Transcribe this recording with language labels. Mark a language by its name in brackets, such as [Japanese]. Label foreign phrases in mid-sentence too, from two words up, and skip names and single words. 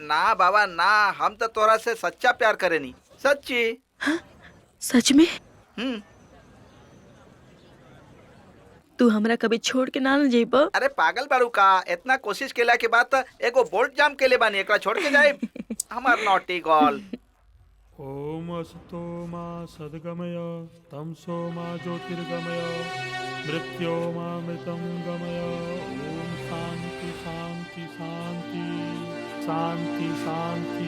[Bhojpuri] ना बाबा ना, हम तो तोरा से सच्चा प्यार करेनी, सच्ची। हाँ? सच में? तू हमरा कभी छोड़ के ना न जाइबा? अरे पागल बारू का? इतना कोशिश केला के बाद तो एगो बोल्ट जाम केले बानी, एकरा छोड़ के जाए? हमार [English] naughty girl. [Sanskrit] ओम असतो मा सद्गमय तमसो मा ज्योतिर्गमय मृत्यो मा मृतं गमय। ओम शांति शांति शांति शांति शांति।